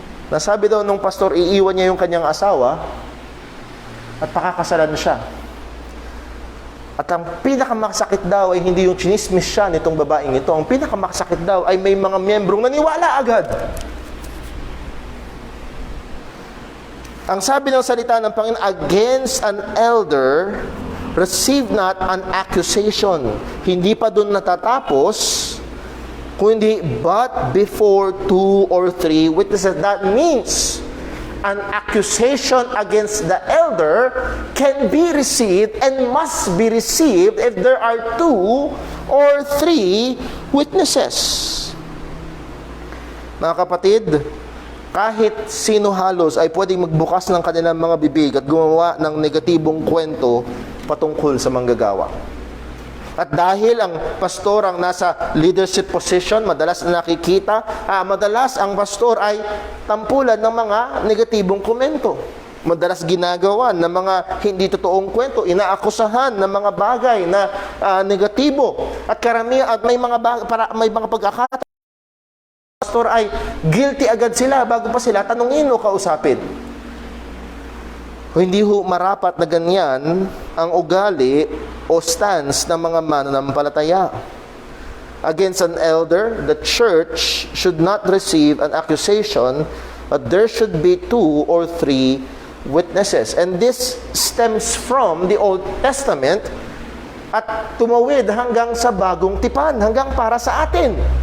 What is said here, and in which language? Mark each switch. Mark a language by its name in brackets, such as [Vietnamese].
[Filipino] Nasabi daw nung pastor, iiwan niya yung kanyang asawa at pakakasalan siya. At ang pinakamakasakit daw ay hindi yung chinismis siya nitong babaeng ito. Ang pinakamakasakit daw ay may mga miyembrong naniwala agad. Ang sabi ng salita ng Panginoon, [English] against an elder, receive not an accusation. [Filipino] Hindi pa doon natatapos, kundi [English] but before 2 or 3 witnesses. That means an accusation against the elder can be received and must be received if there are 2 or 3 witnesses. [Filipino] Mga kapatid, kahit sino halos ay pwedeng magbukas ng kanilang mga bibig at gumawa ng negatibong kwento patungkol sa manggagawa. At dahil ang pastor ang nasa leadership position, madalas na nakikita, madalas ang pastor ay tampulan ng mga negatibong komento. Madalas ginagawa ng mga hindi totoong kwento, inaakusahan ng mga bagay na negatibo. At karamihan, at may mga pagkakataon, pastor ay guilty agad sila bago pa sila tanungin o kausapin. Hindi ho marapat na ganyan ang ugali o stance ng mga mananampalataya. [English] Against an elder, the church should not receive an accusation, but there should be 2 or 3 witnesses. And this stems from the Old Testament [Filipino] at tumawid hanggang sa Bagong Tipan, hanggang para sa atin.